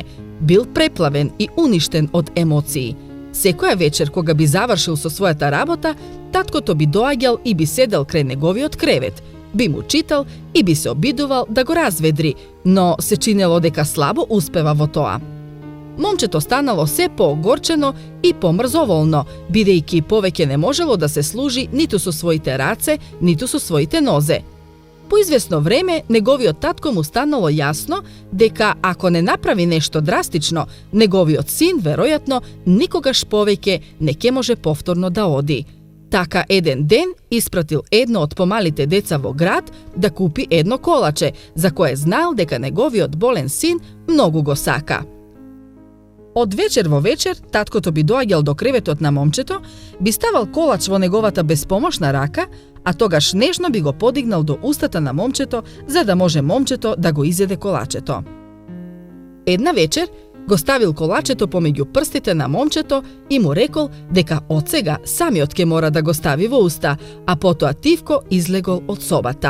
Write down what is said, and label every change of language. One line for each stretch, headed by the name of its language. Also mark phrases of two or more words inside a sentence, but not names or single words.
Macedonian: Бил преплавен и уништен од емоции. Секоја вечер кога би завршил со својата работа, таткото би доаѓал и би седел крај неговиот кревет, би му читал и би се обидувал да го разведри, но се чинело дека слабо успева во тоа. Момчето станало се поогорчено и помрзоволно, бидејќи повеќе не можело да се служи ниту со своите раце, ниту со своите нозе. Po izvjesno vreme, njegovio tatko mu stanalo jasno deka ako ne napravi nešto drastično, njegovio sin, verojatno, nikogaš poveke neke može povtorno da odi. Taka eden den ispratil jedno od pomalite deca vo grad da kupi jedno kolače, za koje znal deka njegovi odbolen sin mnogu go saka. Od večer vo večer, tatko to bi doagjal do krevetot na momčeto, bi staval kolač vo negovata bespomošna raka, a togaš nežno bi go podignal do ustata na momčeto, za da može momčeto da go izjede kolačeto. Jedna večer go stavil kolačeto pomeđu prstite na momčeto i mu rekol deka od sega sami otke mora da go stavi vo usta, a poto Tivko izlegol od sobata.